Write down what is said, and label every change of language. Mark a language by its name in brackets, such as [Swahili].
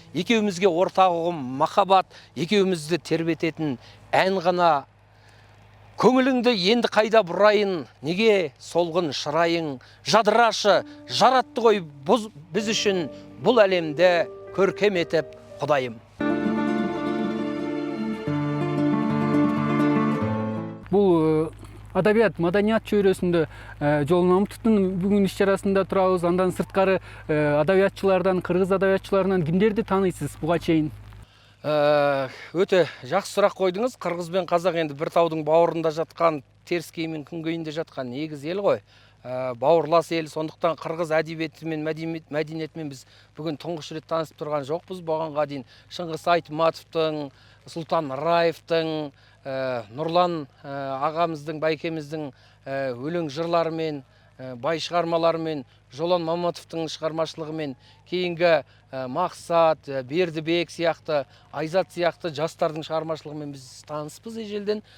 [Kazakh] Екеумізге ортақ ұғым махаббат, екеумізді тербететін ән ғана. Көңіліңді енді қайда бұрайын, неге солғын шырайың? Жадырашы, жаратты ғой біз үшін бұл әлемді көркем етіп Құдайым. [Kyrgyz] Бұл адабият, маданият чөйрөсүндө Жол Мамытовдун бүгүн иш-чарасында турабыз. Андан сырткары адабиятчылардан, кыргыз адабиятчыларынан кимдерди тааныйсыз буга чейин? Өтө жакшы сурак койдуңуз. [Kazakh] Кыргыз бен казак енді бір таудың бауырында жатқан, теріскей мен күнгейінде жатқан егіз ел ғой. Бауырлас ел. Сондықтан кыргыз әдебиеті мен мәдениетімен біз бүгін тұңғыш рет танысып тұрған жоқпыз. Бұғанға дейін Шыңғыс Айтматовтың, Сұлтан Раевтың, Нұрлан ағамыздың, байкеміздің өлең жырларымен, бай шығармаларымен, Жолан Маматовтың шығармашылығымен, кейінгі Мақсат, Бердібек сияқты, Айзат сияқты жастардың шығармашылығымен біз таныспыз ежелден.